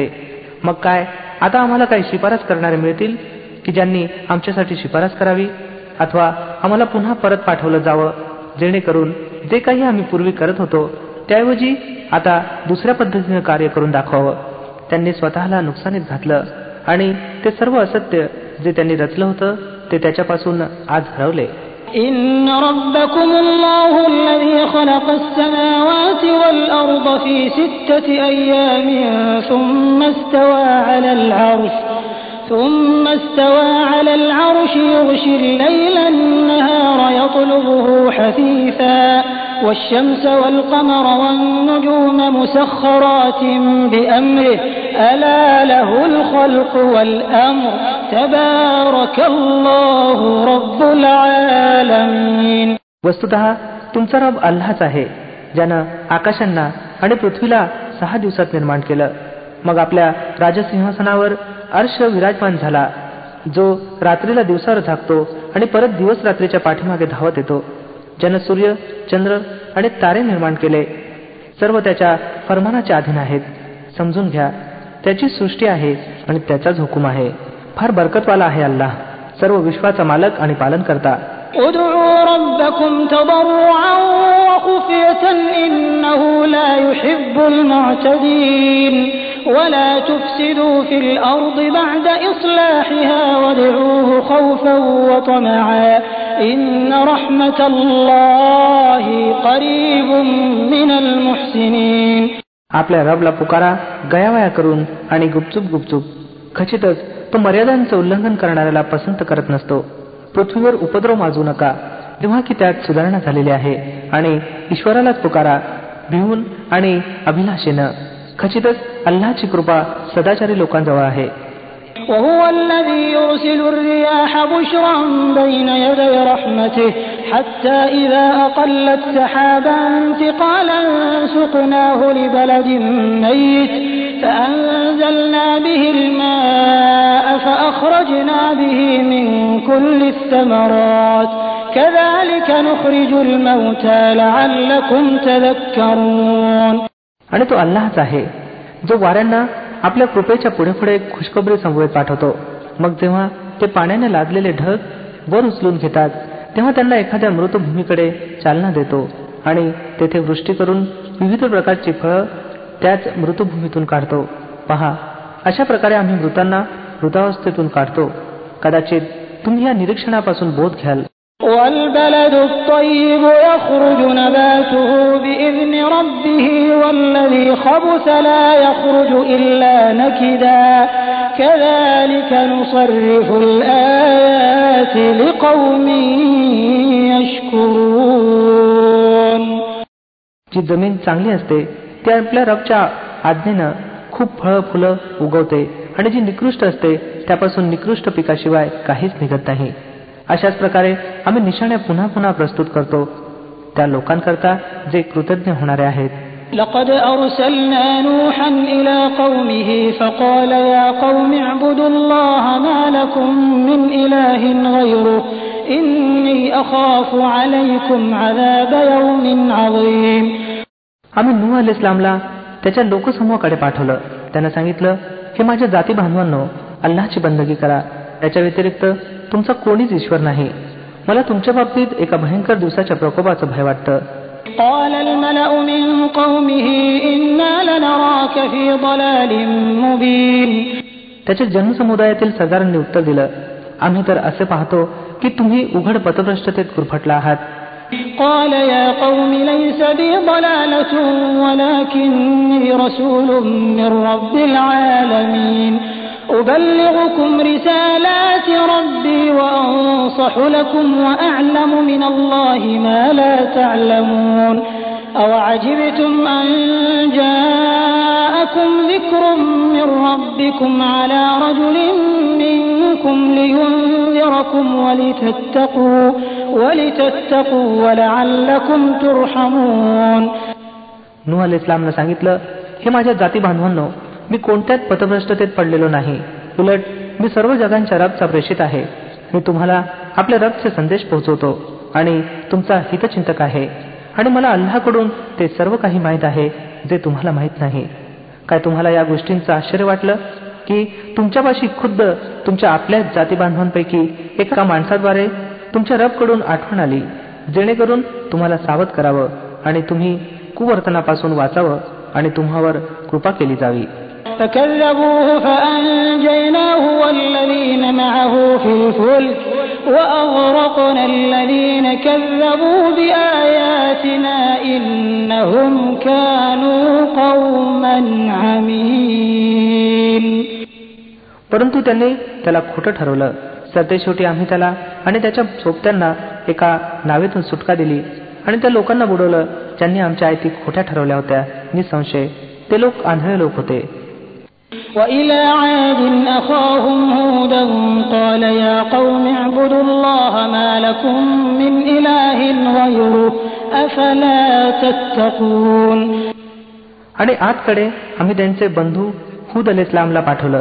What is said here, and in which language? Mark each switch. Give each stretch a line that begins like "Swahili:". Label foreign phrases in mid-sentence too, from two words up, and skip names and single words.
Marathi: मग काय आता आम्हाला काही शिफारस करणारे मिळतील की ज्यांनी आमच्यासाठी शिफारस करावी, अथवा आम्हाला पुन्हा परत पाठवलं जावं जेणेकरून जे काही आम्ही पूर्वी करत होतो त्याऐवजी आता दुसऱ्या पद्धतीने कार्य करून दाखवावं. त्यांनी स्वतःला नुकसानीत घातलं आणि ते सर्व असत्य जे त्यांनी रचलं होतं ते त्याच्यापासून आज हरवले.
Arabic: إن ربكم الله الذي خلق السماوات والأرض في 6 أيام ثم استوى على العرش يغشي الليل النهار يطلبه حثيثا والشمس والقمر والنجوم مسخرات بأمره ألا له الخلق والأمر تبارك الله رب العالمين.
Marathi: वस्तुतः तुमचा रब अल्लाहच आहे ज्यानं आकाशांना आणि पृथ्वीला 6 दिवसात निर्माण केलं. मग आपल्या राजसिंहासनावर अर्श विराजमान झाला जो रात्रीला दिवसावर झाकतो आणि परत दिवस रात्रीच्या पाठीमागे धावत येतो. ज्यानं सूर्य, चंद्र आणि तारे निर्माण केले सर्व त्याच्या फरमानाच्या अधीन आहेत. समजून घ्या त्याची सृष्टी आहे आणि त्याचाच हुकूम आहे. फार बरकतवाला आहे अल्लाह, सर्व विश्वाचा मालक आणि पालन करता.
Arabic: ادعوا ربكم تضرعا وخفية إنه لا يحب المعتدين ولا تفسدوا في الأرض بعد إصلاحها وادعوه خوفا وطمعا إن رحمة الله قريب من المحسنين.
Marathi: आपल्या रबला पुकारा गयावया करून आणि गुपचूप. खचितच तो मर्यादांचं उल्लंघन करणाऱ्याला पसंत करत नसतो. पृथ्वीवर उपद्रव माजू नका तेव्हा की त्यात सुधारणा झालेली आहे आणि ईश्वरालाच पुकारा भिवून आणि अभिलाषेनं. खचितच अल्लाहची कृपा सदाचारी लोकांजवळ आहे.
Arabic: وهو الذي يرسل الرياح بشرا بين يدي رحمته حتى إذا أقلت سحابا ثقالا سقناه لبلد ميت فأنزلنا به الماء فأخرجنا به من كل الثمرات كذلك نخرج الموتى لعلكم تذكرون.
Marathi: आणि तो अल्लाहच आहे जो वाऱ्यांना आपल्या कृपेच्या पुढे पुढे खुशखबरी संवेद पाठवतो. मग जेव्हा ते पाण्याने लादलेले ढग वर उचलून घेतात तेव्हा त्यांना एखाद्या मृतभूमीकडे चालना देतो आणि तेथे वृष्टी करून विविध प्रकारची फळं त्याच मृतभूमीतून काढतो. पहा, अशा प्रकारे आम्ही मृतांना मृतावस्थेतून काढतो. कदाचित तुम्ही या निरीक्षणापासून बोध घ्याल.
Arabic: والبلد الطيب يخرج نباته بإذن ربه والذي خبث لا يخرج إلا نكدا كذلك نصرف الآيات لقوم يشكرون.
Marathi: जी जमीन चांगली असते ती आपल्या रबच्या आज्ञेनं खूप फळं फुलं उगवते आणि जी निकृष्ट असते त्यापासून निकृष्ट पिकाशिवाय काहीच निघत नाही. अशाच प्रकारे आम्ही निशाण्या पुन्हा पुन्हा प्रस्तुत करतो त्या लोकांकरता जे कृतज्ञ होणारे आहेत.
Arabic: لقد أرسلنا نوحا إلى قومه فقال يا قوم اعبدوا الله ما لكم من إله غيره إني أخاف عليكم عذاب يوم عظيم.
Marathi: आम्ही नूह अलैहिस्सलामला त्याच्या लोकसमूहाकडे पाठवलं. त्यानं सांगितलं, हे माझ्या जाती बांधवांनो, अल्लाहची बंदगी करा, याच्या व्यतिरिक्त तुमचा कोणीच ईश्वर नाही. मला तुमच्या बाबतीत एका भयंकर दिवसाच्या प्रकोपाचं भय वाटतं.
Arabic: قال الملأ من قومه إنا لنراك في ضلال مبين.
Marathi: त्याच्या जनसमुदायातील सरदारांनी उत्तर दिलं, आम्ही तर असे पाहतो की तुम्ही उघड पथभ्रष्टतेत गुरफटला आहात.
Arabic: قال يا قوم ليس بي ضلالة ولكني رسول من رب العالمين أبلغكم رسالات ربي وأنصح لكم وأعلم من الله ما لا تعلمون أوعجبتم أن جاءكم ذكر من ربكم على رجل منكم لينذركم ولتتقوا ولعلكم ترحمون.
Marathi: नूह अलैहिस्सलामने सांगितलं, हे माझ्या जाती बांधवांनो, मी कोणत्याच पथभ्रष्टतेत पडलेलो नाही. उलट मी सर्व जगांच्या रबचा प्रेषित आहे. मी तुम्हाला आपल्या रबचे संदेश पोहोचवतो आणि तुमचा हितचिंतक आहे. आणि मला अल्लाहकडून ते सर्व काही माहीत आहे जे तुम्हाला माहीत नाही. काय तुम्हाला या गोष्टींचं आश्चर्य वाटलं की तुमच्यापाशी खुद्द तुमच्या आपल्याच जाती बांधवांपैकी एका माणसाद्वारे तुमच्या रबकडून आठवण आली, जेणेकरून तुम्हाला सावध करावं आणि तुम्ही कुवर्तनापासून वाचावं आणि तुम्हावर कृपा केली जावी.
Arabic: فكذبوه فأنجيناه والذين معه في الفلك وأغرقنا الذين كذبوا بآياتنا إنهم كانوا قوما عمين.
Marathi: परंतु त्यांनी त्याला खोटं ठरवलं. सरतेशेवटी आम्ही त्याला आणि त्याच्या सोबत्यांना एका नावेतून सुटका दिली आणि त्या लोकांना बुडवलं ज्यांनी आमच्या आयती खोट्या ठरवल्या होत्या. निसंशय ते लोक आंधळे लोक होते.
Arabic: وإلى عاد أخاهم هودا قال يا قوم اعبدوا الله ما لكم من إله غيره أفلا تتقون.
Marathi: आणि आजकडे आम्ही त्यांचे बंधू हूद अलैहिस्सलामला पाठवलं.